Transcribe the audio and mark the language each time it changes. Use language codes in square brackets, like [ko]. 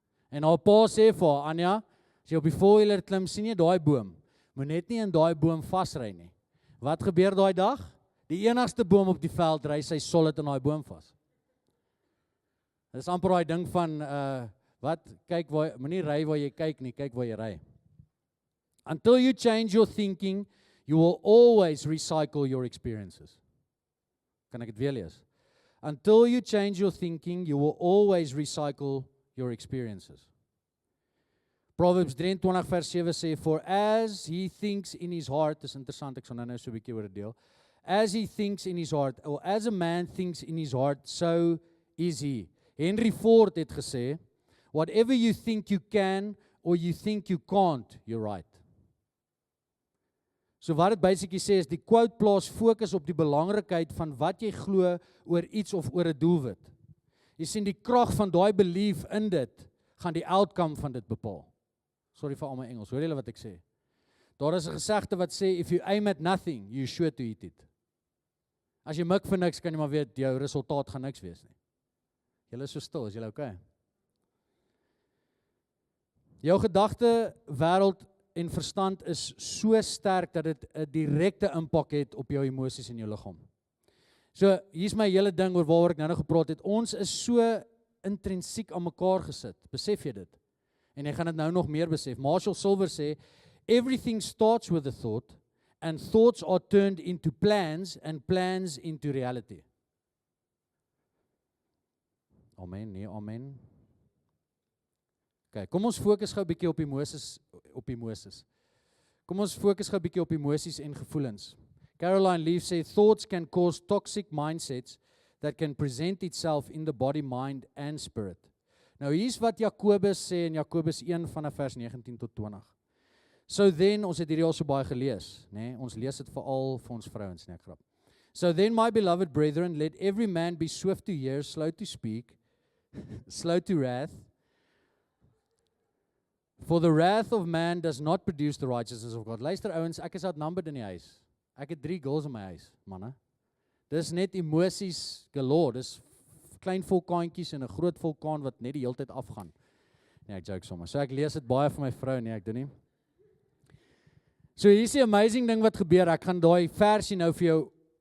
[af] En haar pa sê vir haar, Anja, as jy op die four-wheeler klim, sien jy daai boom, moet net nie in daai boom vasry nie. Wat gebeur daai dag? Die enigste boom op die veld ry sy solid in daai boom vas. Dit is amper daai ding van, kyk waar, moenie ry waar jy kyk nie, kyk waar jy ry. [en] Until you change your thinking, you will always recycle your experiences. [af] Kan ek dit weer lees? [en] Until you change your thinking, you will always recycle your experiences. [af] Proverbs 23 vers 7 sê, [en] for as he thinks in his heart, [af] dis interessant, ek sal nou so 'n bietjie oor dit deel. [en] As he thinks in his heart, or as a man thinks in his heart, so is he. Henry Ford [af] het gesê, [en] whatever you think you can, or you think you can't, you're right. [af] So wat dit basically sê is, die quote plaas fokus op die belangrikheid van wat jy glo oor iets of oor 'n doelwit. Jy sien, die krag van daai belief in dit, gaan die outcome van dit bepaal. Sorry vir al my Engels, hoor julle wat ek sê? Daar is 'n gesegde wat sê, [en] if you aim at nothing, you're sure to hit it. [af] As jy mik vir niks, kan jy maar weet, jou resultaat gaan niks wees nie. Julle is so stil, is julle okay? Jou gedagte, wêreld en verstand is so sterk, dat dit 'n direkte impak het op jou emosies en jou liggaam. So, hier's my hele ding oor waaroor ek nou gepraat het. Ons is so intrinsiek aan mekaar gesit, besef jy dit? En jy gaan dit nou nog meer besef. [en] Marshall Silver sê, everything starts with a thought, and thoughts are turned into plans, and plans into reality. [af] Amen, nee, amen. Okay, kom ons fokus gou 'n bietjie op emosies. Kom ons fokus gou 'n bietjie op emosies en gevoelens. [en] Caroline Leaf sê, thoughts can cause toxic mindsets that can present itself in the body, mind and spirit. [af] Nou hier's wat Jakobus sê in Jakobus 1 vanaf vers 19 tot 20. [en] So then, [af] ons het hierdie al so baie gelees, né? Ons lees dit veral vir ons vrouens, nee, ek grap. [en] So then, my beloved brethren, let every man be swift to hear, slow to speak, slow to wrath. For the wrath of man does not produce the righteousness of God. [af] Luister ouens, ek is outnumbered in die huis. Ek het 3 girls in my huis, manne. Dis net emosies galore, dis klein vulkaantjies en 'n groot vulkaan wat net die hele tyd afgaan. Nee, ek joke sommer. So ek lees dit baie vir my vrou, nee, ek doen nie. So hier is die amazing ding wat gebeur, ek gaan daai versie nou vir jou